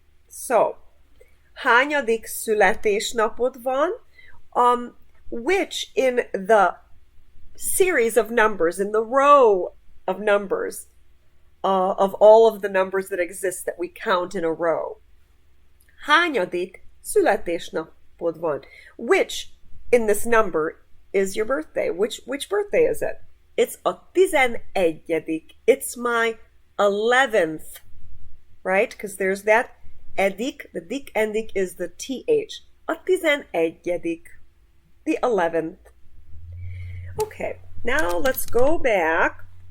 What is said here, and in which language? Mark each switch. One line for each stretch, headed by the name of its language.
Hungarian: So, hányadik születésnapod van?
English: Which in the series of numbers, in the row of numbers, of all of the numbers that exist that we count in a row.
Hungarian: Hányadik születésnapod van?
English: Which in this number is your birthday? Which birthday is it? It's a 11. It's my 11th, right? Because there's that edik, the dik endik is the th. A 11. The 11th. Okay, now let's go back.